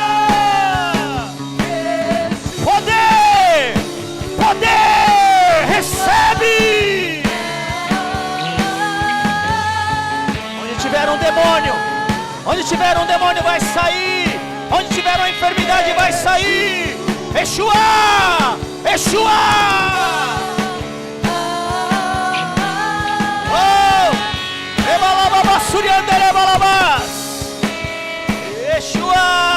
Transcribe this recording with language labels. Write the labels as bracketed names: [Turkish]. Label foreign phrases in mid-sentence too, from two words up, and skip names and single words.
[Portuguese] Poder, poder, recebe. Onde tiver um demônio vai sair. Onde tiver uma enfermidade vai sair. Yeshua, Yeshua. Oh, rebalababas, suriande, rebalabas. Yeshua,